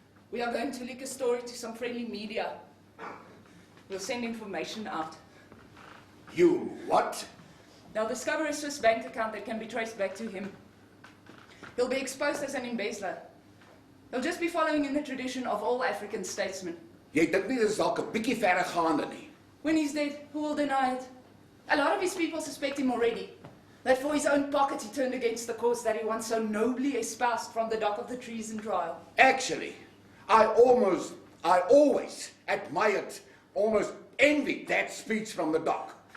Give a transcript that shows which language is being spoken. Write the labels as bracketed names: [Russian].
[English] We are going to leak a story to some friendly media. We'll send information out. You what? They'll discover a Swiss bank account that can be traced back to him. He'll be exposed as an embezzler. He'll just be following in the tradition of all African statesmen. [Afrikaans] Jy dink nie dis dalk 'n bietjie verregaande nie. [English] When he's dead, who will deny it? A lot of his people suspect him already. That for his own pocket he turned against the cause that he once so nobly espoused from the dock of the treason trial. Actually, I always admired, almost envied that speech from the dock.